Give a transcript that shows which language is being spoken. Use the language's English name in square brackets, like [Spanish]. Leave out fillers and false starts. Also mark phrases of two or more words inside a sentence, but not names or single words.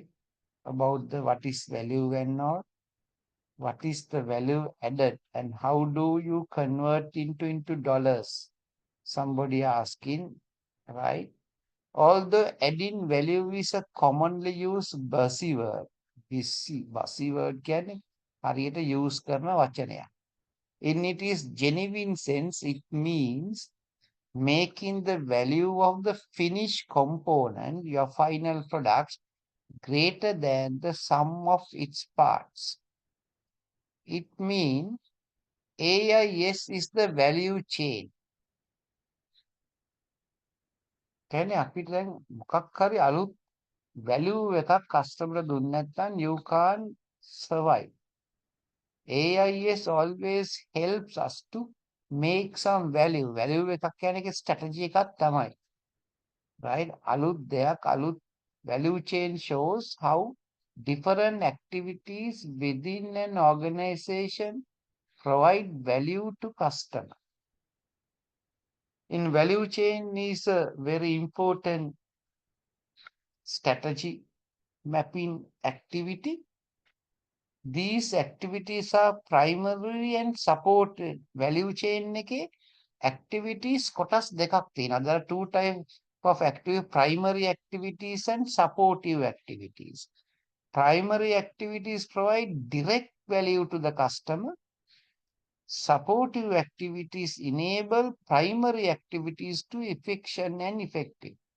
[English] About the what is value and not. What is the value added and how do you convert into dollars? Somebody asking, right? Although adding value is a commonly used buzzword. [Sinhala] Buzzword කියන්නේ හරියට use කරන වචනයක්. [English] In its genuine sense, it means making the value of the finished component, your final products, greater than the sum of its parts. It means AIS is the value chain. [Sinhala] කියන්නේ අපිට දැන් මොකක් හරි අලුත් value එකක් customer දුන්නේ නැත්නම් [English] you can't survive. AIS always helps us to make some value. [Sinhala] Value එකක් කියන්නේ ඒකේ strategy එකක් තමයි. Right? අලුත් දෙයක් අලුත් [English] value chain shows how different activities within an organization provide value to customer. In value chain is a very important strategy mapping activity. These activities are primary and supported. Value chain [Sinhala] එකේ activities කොටස් දෙකක් තියෙනවා. [English] There are two types of primary activities and supportive activities. Primary activities provide direct value to the customer. Supportive activities enable primary activities to efficient and effective.